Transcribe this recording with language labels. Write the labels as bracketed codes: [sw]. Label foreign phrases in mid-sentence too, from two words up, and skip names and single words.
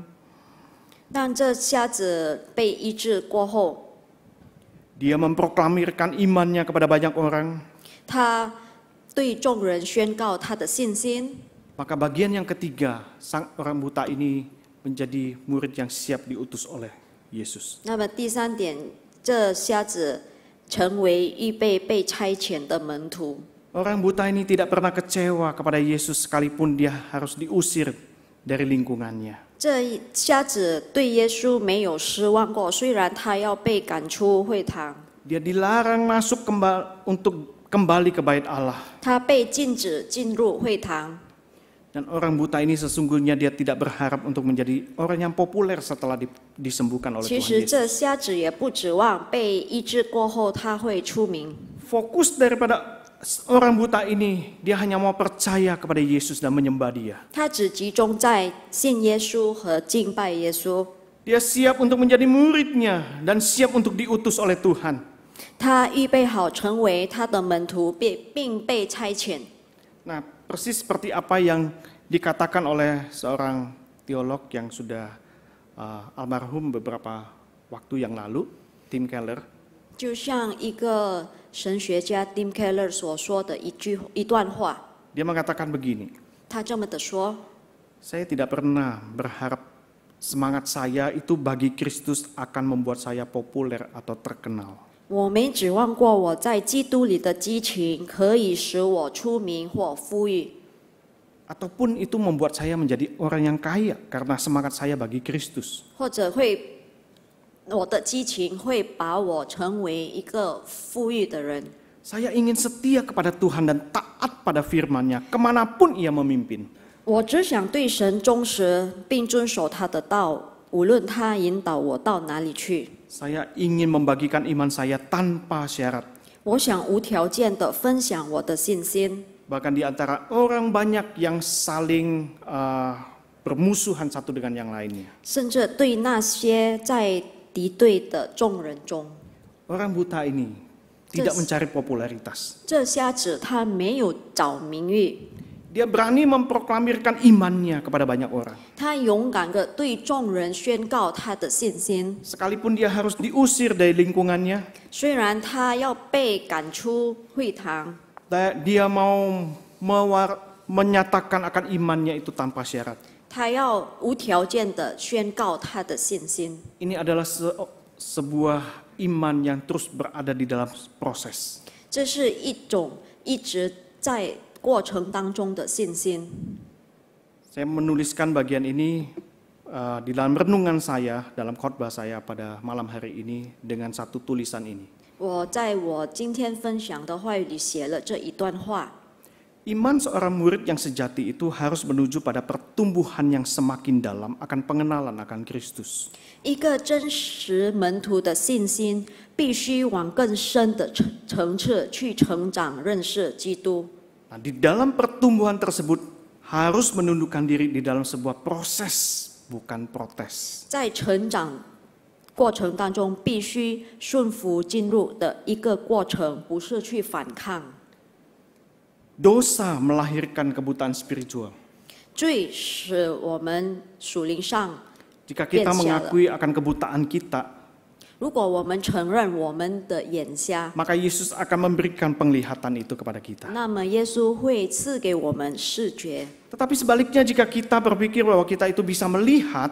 [zh] 当这瞎子被医治过后， [id] dia memproklamirkan imannya kepada banyak orang. [zh] 他对众人宣告他的信心。 [id] Maka bagian yang ketiga, sang orang buta ini menjadi murid yang siap diutus oleh Yesus. [zh] 那么第三点，这瞎子成为预备被差遣的门徒。 [id] Orang buta ini tidak pernah kecewa kepada Yesus sekalipun dia harus diusir dari lingkungannya. [zh] 这瞎子对耶稣没有失望过，虽然他要被赶出会堂， [id] Dia dilarang masuk untuk kembali ke bait Allah. [zh] 他被禁止进入会堂。 [id] Dan orang buta ini sesungguhnya dia tidak berharap untuk menjadi orang yang populer setelah disembuhkan oleh [zh] 其 [id] Tuhan [zh] 实 [id] Yesus. [zh] 这瞎子也不指望被医治过后他会出名。 [id] Fokus daripada orang buta ini, dia hanya mau percaya kepada Yesus dan menyembah dia. [zh] 他只集中在信耶稣和敬拜耶稣。 [id] Dia siap untuk menjadi muridnya dan siap untuk diutus oleh Tuhan. [zh] 他预备好成为他的门徒，并被差遣。 [id] Nah, persis seperti apa yang dikatakan oleh seorang teolog yang sudah almarhum beberapa waktu yang lalu, Tim Keller. [zh] 就像一个神学家 Tim Keller 所说的一段话， [id] Dia mengatakan begini, [zh] 他这么的说： [id] saya tidak pernah berharap semangat saya itu bagi Kristus akan membuat saya populer atau terkenal. [zh] 我没指望过我在基督里的激情可以使我出名或富裕， [id] Ataupun itu membuat saya menjadi orang yang kaya karena semangat saya bagi Kristus. [zh] 或者我的激情会把我成为一个富裕的人。 [id] Saya ingin setia kepada Tuhan dan taat pada firman-Nya kemanapun Ia memimpin. [zh] 我只想对神忠实，并遵守他的道，无论他引导我到哪里去。 [id] Saya ingin membagikan iman saya tanpa syarat. [zh] 我想无条件的分享我的信心。 [id] Bahkan di antara orang banyak yang saling bermusuhan satu dengan yang lainnya. [zh] 甚至对那些在敌对的众人中， [id] Orang buta ini tidak mencari popularitas. [zh] 这瞎子他没有找名誉， [id] Dia berani memproklamirkan imannya kepada banyak orang. [zh] 他勇敢地对众人宣告他的信心。 [id] Sekalipun dia harus diusir dari lingkungannya, [zh] 虽然他要被赶出会堂， [id] dia mau menyatakan akan imannya itu tanpa syarat. [zh] 他要无条件地宣告他的信心。 [id] Ini adalah sebuah iman yang terus berada di dalam proses. [zh] 这是一种一直在过程当中的信心。 [id] Saya menuliskan bagian ini di dalam renungan saya, dalam khotbah saya pada malam hari ini dengan satu tulisan ini. [zh] 我在我今天分享的话语里写了这一段话。 [id] Iman seorang murid yang sejati itu harus menuju pada pertumbuhan yang semakin dalam akan pengenalan akan Kristus. [zh] 一个真实门徒的信心，必须往更深的层次去成长，认识基督。 [id] Nah, di dalam pertumbuhan tersebut harus menundukkan diri di dalam sebuah proses, bukan protes. [zh] 在成长过程当中，必须顺服进入的一个过程，不是去反抗。 [id] Dosa melahirkan kebutaan spiritual. [zh] 罪使我们属灵上 [id] Jika kita mengakui akan kebutaan kita, [zh] 如果我们承认我们的眼瞎， [id] maka Yesus akan memberikan penglihatan itu kepada kita. [zh] 那么耶稣会赐给我们视觉。 [id] Tetapi sebaliknya jika kita berpikir bahwa kita itu bisa melihat,